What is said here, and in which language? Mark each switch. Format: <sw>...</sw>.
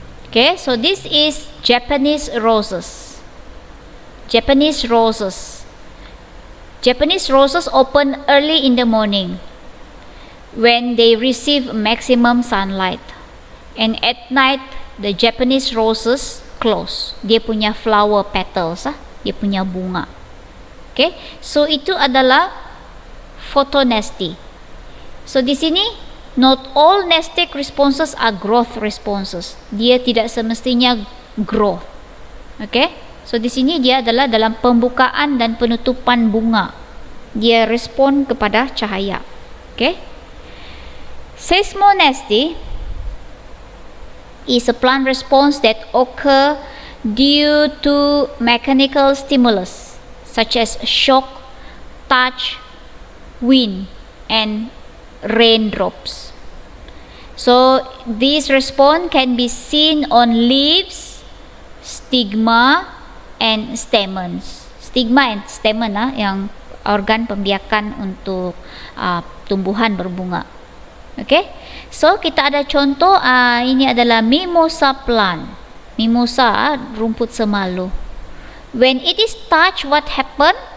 <en>Okay, so this is Japanese roses. Japanese roses. Japanese roses open early in the morning when they receive maximum sunlight. And at night, the Japanese roses close.</en> <ms>Dia punya</ms> <en>flower petals,</en> <ms>dia punya bunga. Okay, so itu adalah photonesty.</ms> <en>So</en> <ms>di sini,</ms> <en>not all nestic responses are growth responses.</en> <ms>Dia tidak semestinya growth. Okay, so di sini dia adalah dalam pembukaan dan penutupan bunga. Dia respon kepada cahaya.</ms> <en>Okay, seismonesty is a plant response that occur due to mechanical stimulus such as shock, touch, wind, and raindrops. So this response can be seen on leaves, stigma, and stamens.</en> <ms>Stigma and stamen yang organ pembiakan untuk tumbuhan berbunga. Okay, so kita ada contoh, ini adalah mimosa plant. Mimosa, rumput semalu.</ms> <en>When it is touched, what happen?</en>